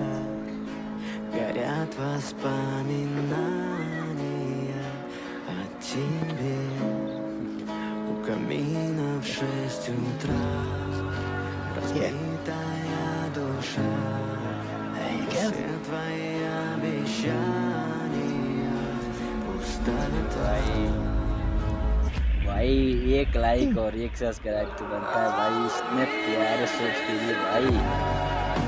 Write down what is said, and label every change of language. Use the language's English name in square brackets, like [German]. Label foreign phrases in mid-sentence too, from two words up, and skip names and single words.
[Russian] Горят воспоминания о тебе. У камина в 6 утра разбитая душа. Все твои обещания пустота. [Hindi] भाई 1 लाइक और 1 सब्सक्राइब तो बनता है भाई, इतने प्यारे सोच के लिए भाई।